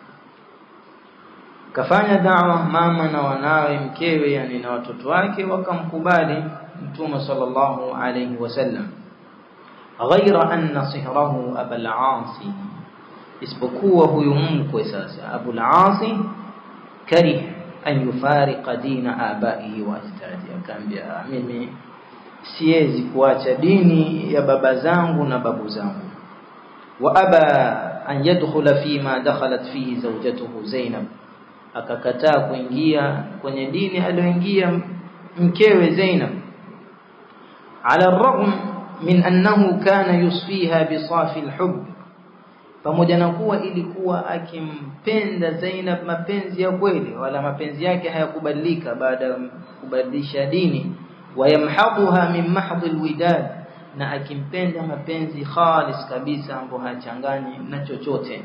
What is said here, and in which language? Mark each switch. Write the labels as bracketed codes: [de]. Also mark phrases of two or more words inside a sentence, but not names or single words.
[sw] kafanya da'wa, mama na wanawe, mkewe yani na watoto wake wakamkubali Mtume [ar] صلى الله عليه وسلم. غير أن صهره أبا العاص, [sw] isipokuwa huyu mkwe sasa Abu al-As [ar] كره أن يفارق دين آبائه وأجداده. [sw] akaambia mimi siwezi kuacha dini ya baba zangu na babu zangu. [ar] وأبى أن يدخل فيما دخلت فيه زوجته زينب, [sw] akakataa kuingia kwenye dini aliyoingia mkewe Zainab. [ar] على الرغم من أنه كان يصفيها بصافي الحب, [sw] pamoja na kuwa ilikuwa akimpenda Zainab mapenzi ya kweli, wala mapenzi yake hayakubadilika baada ya kubadilisha dini. [ar] ويمحضها من محض الوداد, [sw] na akimpenda mapenzi khalis kabisa ambapo hachanganyi na chochote.